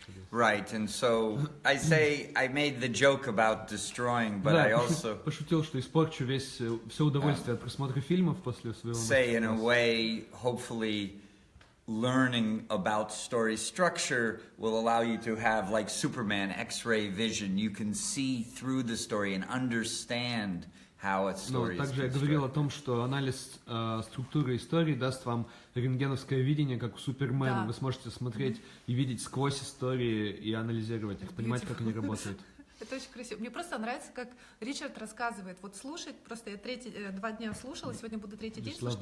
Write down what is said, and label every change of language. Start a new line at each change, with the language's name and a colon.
English: Right, and so I say I made the joke about destroying, but I also
Russian: пошутил, что испорчу все удовольствие от просмотра фильмов после своего.
English: Say in a way, hopefully, learning about story structure will allow you to have like Superman X-ray vision. You can see through the story and understand.
Russian: Но также я говорил о том, что анализ структуры истории даст вам рентгеновское видение, как у Супермена. Вы сможете смотреть и видеть сквозь истории и анализировать их, понимать, как они работают. Это очень красиво. Мне просто нравится, как Ричард рассказывает. Вот слушать, просто я 2 дня слушала, сегодня буду 3-й день слушать.